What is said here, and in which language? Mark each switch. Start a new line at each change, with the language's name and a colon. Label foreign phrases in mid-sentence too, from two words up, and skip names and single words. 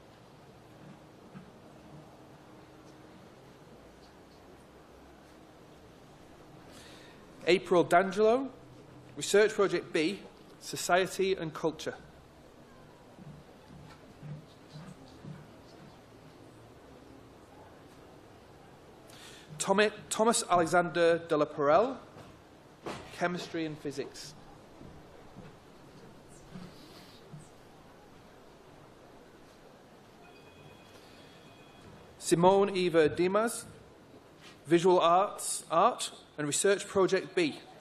English: April D'Angelo, Research Project B, Society and Culture. Thomas Alexander de la Perelle, Chemistry and Physics. Simone Eva Dimas, Visual Arts, Art and Research Project B.